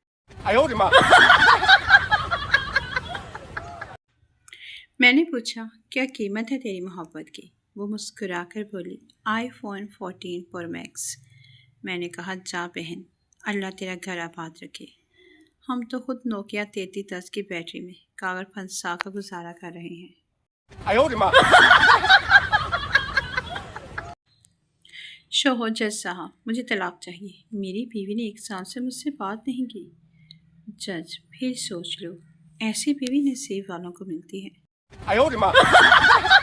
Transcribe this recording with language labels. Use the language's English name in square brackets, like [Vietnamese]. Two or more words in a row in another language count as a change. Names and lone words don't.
[Urdu] میں نے پوچھا کیا قیمت ہے تیری محبت کی؟ وہ مسکرا کر بولی iPhone 14 Pro Max۔ میں نے کہا جا بہن، اللہ تیرا گھر آباد رکھے، ہم تو خود نوکیا 3310 کی بیٹری میں کاغذ پھنسا کر گزارا کر رہے ہیں۔ [Chinese] 哎呦我的妈！ [Urdu] شوہر جج صاحب مجھے طلاق چاہیے، میری بیوی نے 1 سال سے مجھ سے بات نہیں کی. جج پھر سوچ لو، ایسی بیوی نصیب والوں کو ملتی ہے. [Chinese] 哎呦我的妈！